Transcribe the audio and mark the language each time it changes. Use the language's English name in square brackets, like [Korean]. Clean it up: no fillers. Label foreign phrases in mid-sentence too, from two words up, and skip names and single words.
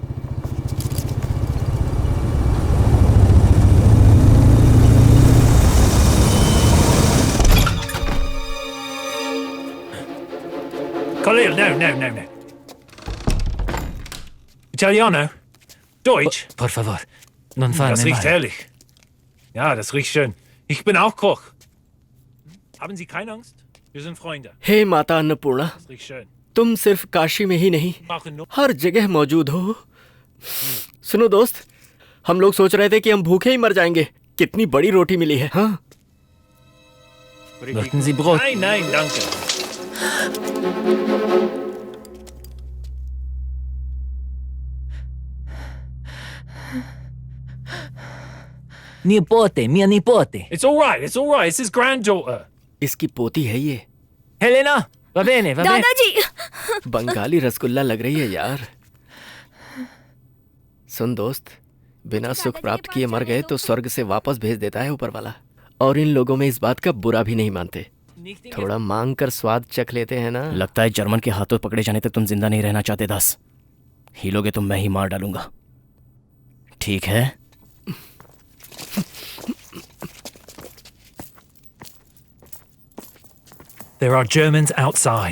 [English] Khalil, no. [Italian] Italiano? Deutsch? Por favor, non farne [German] Das riecht mal. herrlich. Ja, das riecht schön. Ich bin auch Koch. Haben Sie keine Angst? Wir sind Freunde. [Hindi] हे माता अन्नपूर्णा, [German] Das riecht schön. [Hindi] तुम सिर्फ काशी में ही नहीं हर जगह मौजूद हो। सुनो दोस्त, हम लोग सोच रहे थे कि हम भूखे ही मर जाएंगे। कितनी बड़ी रोटी मिली है। हाँ [German] Möchten Sie Brot? Nein, danke. [Italian] Nipote, mia nipote. [English] It's all right. It's his granddaughter. [Hindi] इसकी पोती है ये। [Italian] Helena, va bene, va bene. [Hindi] दादाजी। बंगाली रसगुल्ला लग रही है यार। सुन दोस्त, बिना सुख प्राप्त किए मर गए तो स्वर्ग से वापस भेज देता है ऊपर वाला। और इन लोगों में इस बात का बुरा भी नहीं मानते। थोड़ा मांग कर स्वाद चख लेते हैं ना। लगता है जर्मन के हाथों पकड़े जाने तक तुम जिंदा नहीं रहना चाहते दास। हिलोगे तो मैं ही मार डालूंगा। ठीक है? [English] There are Germans outside.